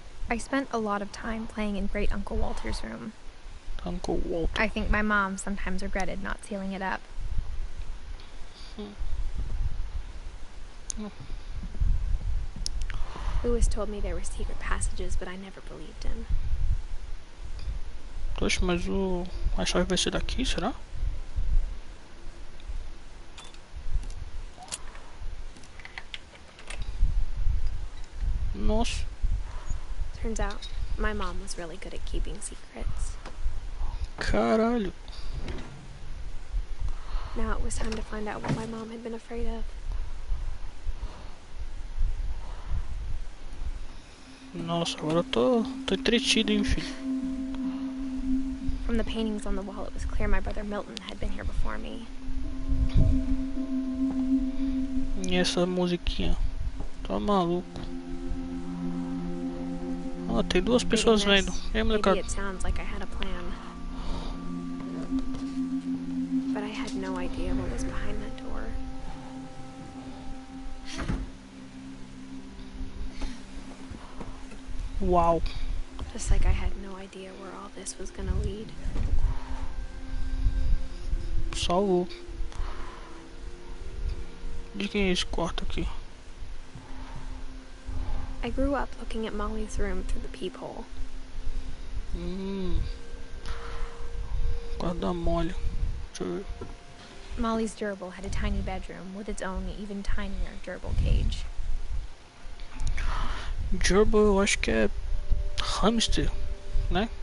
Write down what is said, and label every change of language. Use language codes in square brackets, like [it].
[en] I spent a lot of time playing in Great Uncle Walter's room. Uncle Walter. I think my mom sometimes regretted not sealing it up. Lewis told me there were secret passages, but I never believed him. [pt] Poxa, mas a chave vai ser daqui, será? Nossa. [en] Turns out, my mom was really good at keeping secrets. [pt] Caralho. [en] Now it was time to find out what my mom had been afraid of. [pt] Nossa, agora eu tô entretido, hein, filho. [en] From the paintings on the wall, it was clear my brother Milton had been here before me. [pt] E essa musiquinha? Tá maluco. Ah, tem duas pessoas vendo. E aí, molecada? [en] Maybe it sounds like I had a plan. But I had no idea what was behind that door. Uau. Just like I had no idea where all this was gonna lead. [pt] Salvou. De quem é esse quarto aqui? [en] I grew up looking at Molly's room through the peephole. [pt] Quarto da Molly. Deixa eu ver. [en] Molly's gerbil had a tiny bedroom with its own even tinier gerbil cage. [pt] Gerbil eu acho que é hamster, né?